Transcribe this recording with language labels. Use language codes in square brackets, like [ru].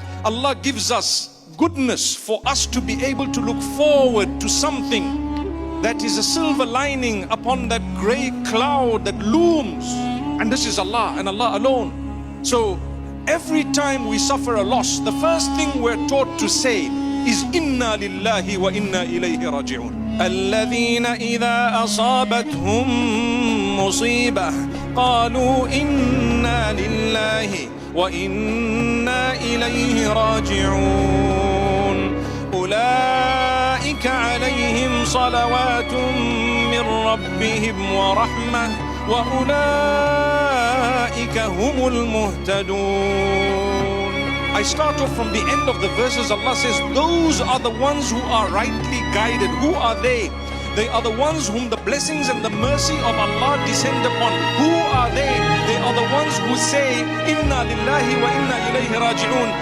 [en] Allah gives us goodness for us to be able to look forward to something that is a silver lining upon that grey cloud that looms. And this is Allah and Allah alone. So every time we suffer a loss, the first thing we're taught to say is [ar] Inna lillahi wa inna ilayhi raji'un. الذين إذا أصابتهم مصيبة قالوا إنا لله وإنا إليه راجعون أولئك عليهم صلوات من ربهم ورحمة وأولئك هم المهتدون. [en] I start off from the end of the verses. Allah says, those are the ones who are rightly guided. Who are they? They are the ones whom the blessings and the mercy of Allah descend upon. Who are they? They are the ones who say, [ar] Inna lillahi wa inna ilayhi raji'un.